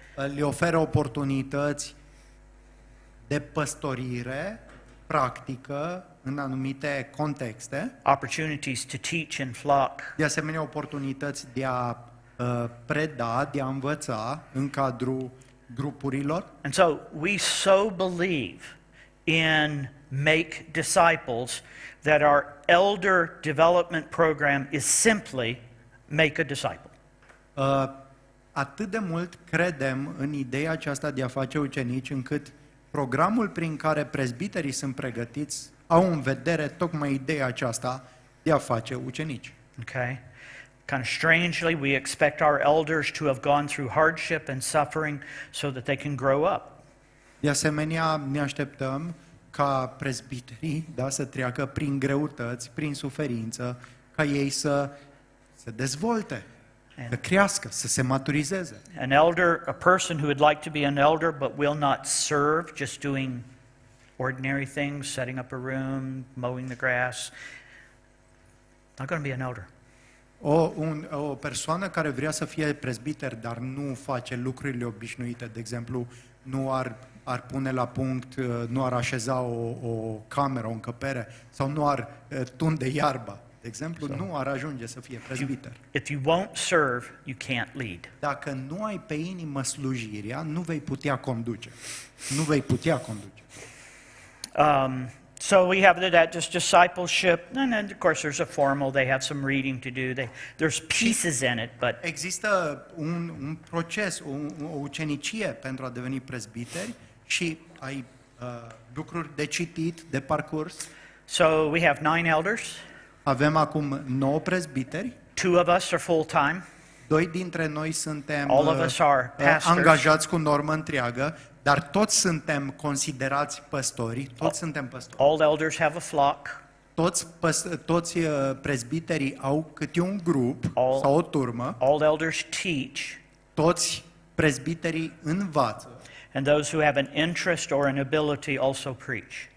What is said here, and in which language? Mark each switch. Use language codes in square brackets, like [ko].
[ro] Le oferă oportunități de păstorire practică în anumite contexte. [en] Opportunities to teach in flock. [ro] De asemenea, oportunități de a preda, de a învăța în cadrul grupurilor. [en] And so we so believe in make disciples that our elder development program is simply make a disciple. [ro] atât de mult credem în ideea aceasta de a face ucenici, încât programul prin care prezbiterii sunt pregătiți au în vedere tocmai ideea aceasta de a face ucenici. [en] Okay? Kind of strangely, we expect our elders to have gone through hardship and suffering so that they can grow up. [ro] De asemenea, ne așteptăm ca prezbiterii, da, să treacă prin greutăți, prin suferință, ca ei să se dezvolte, să crească, să se maturizeze. [en] An elder, a person who would like to be an elder but will not serve, just doing ordinary things, setting up a room, mowing the grass, not going to be an elder. [ro] O persoană care vrea să fie prezbiter, dar nu face lucrurile obișnuite, de exemplu, nu ar pune la punct, nu ar așeza o cameră, o încăpere, sau nu ar tunde iarba, de exemplu, nu ar ajunge să fie prezbiter. [en] If you won't serve, you can't lead. [ro] Dacă nu ai pe inimă slujirea, nu vei putea conduce. Nu vei putea conduce. [en] So we have that just discipleship, and then of course there's a formal. They have some reading to do. There's pieces in it, but [ro] Există un proces, o ucenicie pentru a deveni prezbiteri și ai lucruri de citit, de parcurs. [en] so we have 9 elders. [ro] Avem acum 9 prezbiteri. [en] 2 of us are full time. [ro] 2 dintre noi suntem [en] All of us are pastors. [ro] angajați cu normă întreagă, dar toți suntem considerați păstori, toți suntem păstori. [en] All elders have a flock. [ro] Toți prezbiterii au câte un grup sau o turmă, [en] All elders teach, [ro] toți prezbiterii învață [en] and those who have an interest or an ability also preach.